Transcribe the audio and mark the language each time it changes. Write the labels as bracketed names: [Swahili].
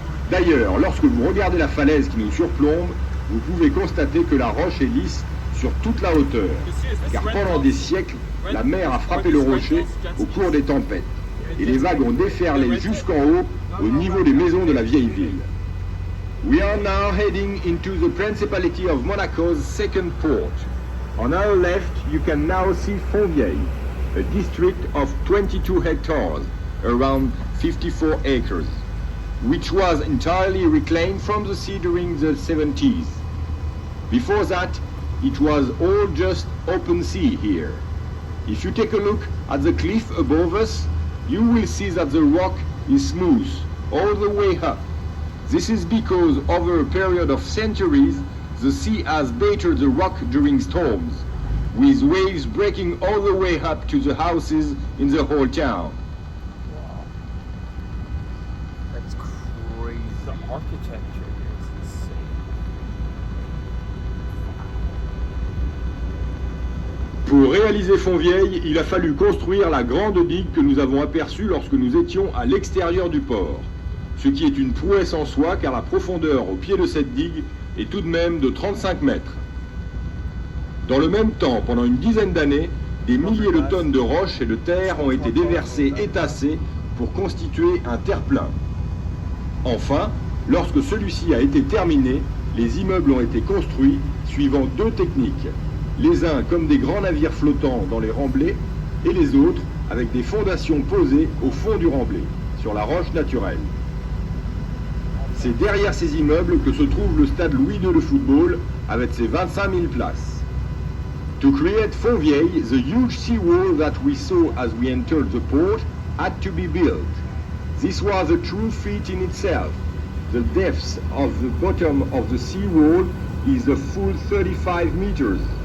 [French] D'ailleurs, lorsque vous regardez la falaise qui nous surplombe, vous pouvez constater que la roche est lisse sur toute la hauteur, car pendant des siècles, la mer a frappé le rocher au cours des tempêtes, et les vagues ont déferlé jusqu'en haut, au niveau des maisons de la vieille ville. [English] We are now heading into the Principality of Monaco's second port. On our left, you can now see Fontvieille, a district of 22 hectares, around 54 acres, which was entirely reclaimed from the sea during the 70s. Before that, it was all just open sea here. If you take a look at the cliff above us, you will see that the rock is smooth all the way up. This is because over a period of centuries, the sea has battered the rock during storms, with waves breaking all the way up to the houses in the whole town. Wow. That's crazy. The architecture is insane. [French] Pour réaliser Fontvieille, il a fallu construire la grande digue que nous avons aperçue lorsque nous étions à l'extérieur du port. Ce qui est une prouesse en soi, car la profondeur au pied de cette digue est tout de même de 35 mètres. Dans le même temps, pendant une dizaine d'années, des milliers de tonnes de roches et de terre ont été déversées et tassées pour constituer un terre-plein. Enfin, lorsque celui-ci a été terminé, les immeubles ont été construits suivant deux techniques. Les uns comme des grands navires flottants dans les remblais, et les autres avec des fondations posées au fond du remblai, sur la roche naturelle. C'est derrière ces immeubles que se trouve le stade Louis II de football, avec ses 25 000 places. [English] To create Fontvieille, the huge seawall that we saw as we entered the port had to be built. This was a true feat in itself. The depth of the bottom of the seawall is a full 35 meters.